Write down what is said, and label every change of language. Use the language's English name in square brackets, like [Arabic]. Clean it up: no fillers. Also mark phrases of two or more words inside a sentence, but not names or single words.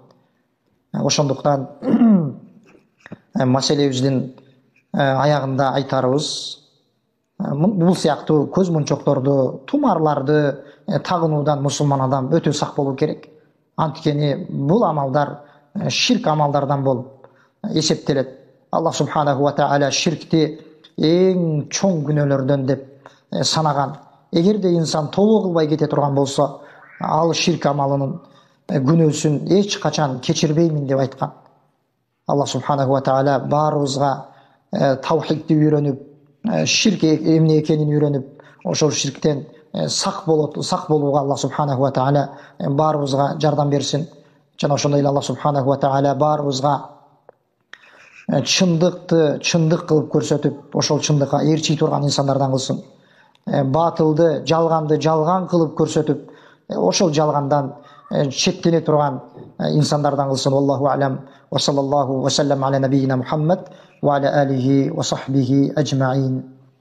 [Kyrgyz] Ошондуктан маселебиздин аягында айтарыбыз, бул сыяктуу көз мончокторду, тумарларды тагынуудан мусулман адам өтө сак болуу керек. Анткени бул амалдар ширк амалдардан болуп эсептелет. [Arabic] الله سبحانه وتعالى [Kyrgyz] ширкти эң чоң күнөөлөрдөн деп санаган. Эгерде инсан тобо кылбай кете турган болсо, ал ширк амалынын күнөөсүн эч качан кечирбеймин деп айткан. [Arabic] الله سبحانه وتعالى [Kyrgyz] баарыбызга тавхидти үйрөнүп, ширк эмне экенин үйрөнүп, ошол ширктен сак болууга [Arabic] الله سبحانه وتعالى [Kyrgyz] баарыбызга жардам берсин. Жана ошондой эле [Arabic] الله سبحانه وتعالى [Kyrgyz] баарыбызга чындыкты чындык кылып көрсөтүп, ошол чындыкка ээрчий турган инсандардан кылсын. Батылды, жалганды жалган кылып көрсөтүп, ошол жалгандан четтене турган инсандардан кылсын. [Arabic] الله أعلم. وصلى الله وسلم على نبينا محمد وعلى آله وصحبه أجمعين.